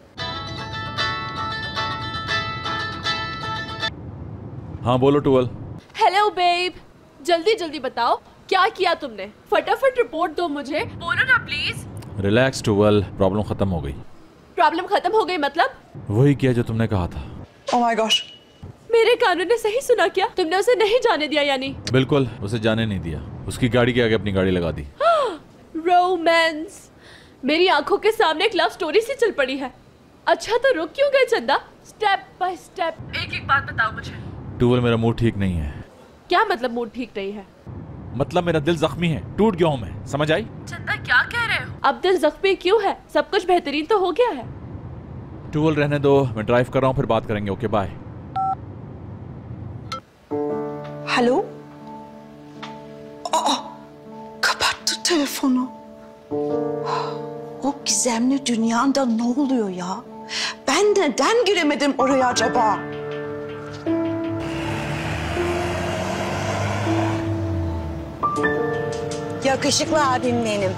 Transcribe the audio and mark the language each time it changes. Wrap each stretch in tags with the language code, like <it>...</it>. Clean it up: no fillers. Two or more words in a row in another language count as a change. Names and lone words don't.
<hi>हाँ बोलो टुवल।</hi> <en>hello babe,</en> <hi>जल्दी जल्दी बताओ क्या किया तुमने? फटाफट रिपोर्ट दो मुझे, बोलो ना प्लीज। रिलैक्स टुवल, प्रॉब्लम खत्म हो गई। प्रॉब्लम खत्म हो गई मतलब? वही किया जो तुमने कहा था।</hi> <en>Oh my gosh.</en> <hi>मेरे कानों ने सही सुना क्या? तुमने उसे नहीं जाने दिया यानी? बिल्कुल, उसे जाने नहीं दिया। उसकी गाड़ी के आगे अपनी गाड़ी लगा दी। रोमांस। मेरी आंखों के सामने एक</hi> <en>love story</en> <hi>सी चल पड़ी है। अच्छा तो रुक क्यों गए चंदा?</hi> <en>step by step</en> <hi>एक एक बात बताओ मुझे। टुवल, मेरा मूड ठीक नहीं है। क्या मतलब मूड ठीक नहीं है? मतलब मेरा दिल जख्मी है, टूट गया हूँ मैं, समझ आई? चंदा क्या कह रहे हो? अब दिल जख्मी क्यों है? सब कुछ बेहतरीन तो हो गया है। टुवल रहने दो, मैं ड्राइव कर रहा हूँ, फिर बात करेंगे।</hi> <en>okay bye.</en> <tr>Alo? Aa, kapattı telefonu. O gizemli dünyanda ne oluyor ya? Ben neden giremedim oraya acaba? Yakışıklı abim benim.</tr>